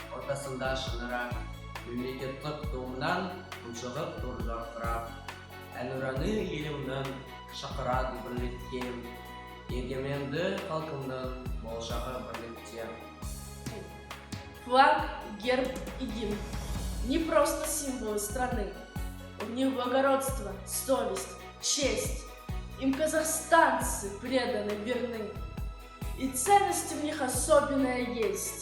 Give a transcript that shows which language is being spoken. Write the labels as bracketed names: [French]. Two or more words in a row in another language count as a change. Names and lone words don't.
[Kazakh] ортасында шынырақ, мемлекеттік туымнан ұншығып тұр жарқырап. Әнұраны елімнің шақырады бірліктен, егеменді халқымның болашағы бірлікте. [Russian] Флаг, герб и гимн – не просто символы страны. В них благородство, совесть, честь. Им казахстанцы преданы, верны. И ценность в них особенная есть.